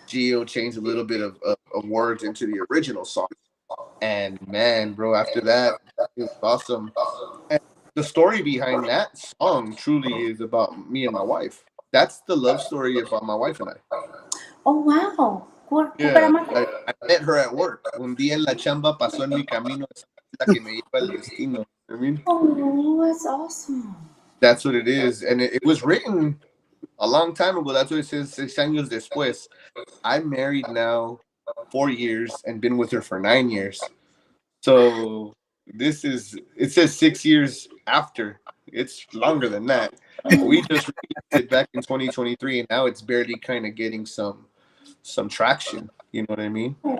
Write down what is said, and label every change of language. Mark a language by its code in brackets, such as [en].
[en] Gio changed a little bit of words into the original song. And man, bro, after that, it was awesome. And the story behind that song truly is about me and my wife. That's the love story about my wife and I. Oh, wow. Yeah, I met her at work. [es] Un día en la chamba pasó en mi camino, esa es la que me lleva el destino. [en] I mean, Oh, that's awesome. that's what it is. And it was written a long time ago. That's what it says, [es] 6 años después. [en] I'm married now 4 years and been with her for 9 years. So it says 6 years after. It's longer than that. We just released it back in 2023, and now it's barely kind of getting some traction. You know what I mean?